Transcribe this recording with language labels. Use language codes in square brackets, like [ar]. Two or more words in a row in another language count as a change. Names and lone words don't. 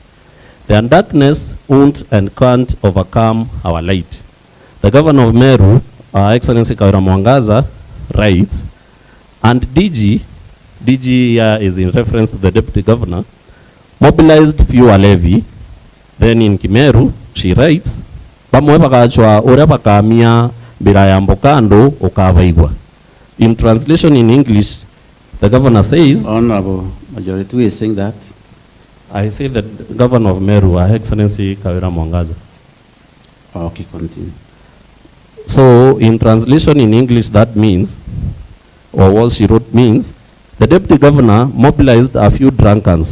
[en] Their darkness won't and can't overcome our light." The Governor of Meru, Her Excellency Kawira Mwangaza, writes, and DG here is in reference to the Deputy Governor, mobilized fuel levy. Then in Kimeru, she writes, [mer] "Bamwe bakachwa ore bakamia bila ya mbokando ukavaigwa." [en] In translation in English, the governor says, Honorable Majority, who is saying that? I say that Governor of Meru, Her Excellency Kawira Mwangaza. Okay, continue. So in translation in English, that means, or what she wrote means, the deputy governor mobilized a few drunkards.